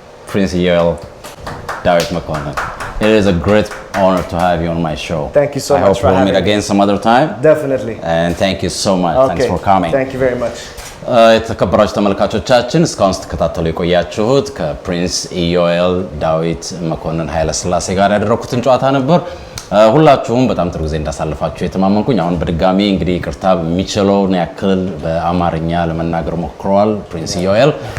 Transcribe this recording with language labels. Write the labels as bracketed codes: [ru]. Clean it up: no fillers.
[am] Prince ኢዩኤል ዳዊት መኮንን. [en] It is a great honor to have you on my show. Thank you so much. I hope we'll meet again some other time. Definitely. And thank you so much. Okay. Thanks for coming. Thank you very much. [am] የተከበራችሁ ተመልካቾቻችን እስካሁን ስትከታተሉ የቆያችሁት ከፕሪንስ ኢዩኤል ዳዊት መኮንን ኃይለ ሥላሴ ጋር ያደረኩትን ጨዋታ ነበር። ሁላችሁም በጣም ጥሩ ጊዜ እንዳሳለፋችሁ የተማመንኩኝ። አሁን በድጋሚ እንግዲህ ይቅርታ የሚችለውን ያክል በአማርኛ ለመናገር ሞክረዋል ፕሪንስ ኢዩኤል።